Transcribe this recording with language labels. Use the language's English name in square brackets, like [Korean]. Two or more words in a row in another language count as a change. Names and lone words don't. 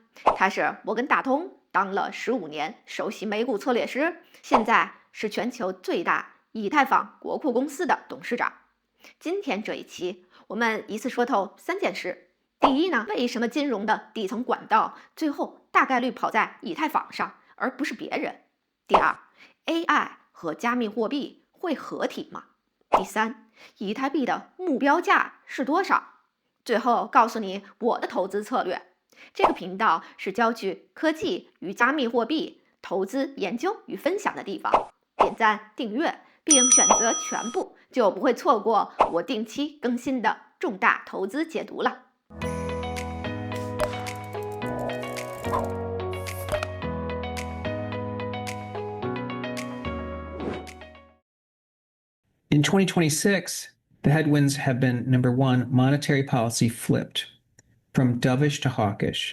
[Chinese] 他是摩根大通當了15年首席美股策略師，現在是全球最大以太坊國庫公司的董事長。今天這一期，我們一次說透3件事。第一呢，為什麼金融的底層管道最後大概率跑在以太坊上，而不是別人？第二 ，AI 和加密貨幣會合體嗎？第三，以太幣的目標價是多少？最後告訴你我的投資策略。這個頻道是焦聚科技與加密貨幣投資研究與分享的地方。點讚、訂閱並選擇全部，就不會錯過我定期更新的重大投資解讀了。 [English] In 2026, the headwinds have been, number one, monetary policy flipped from dovish to hawkish.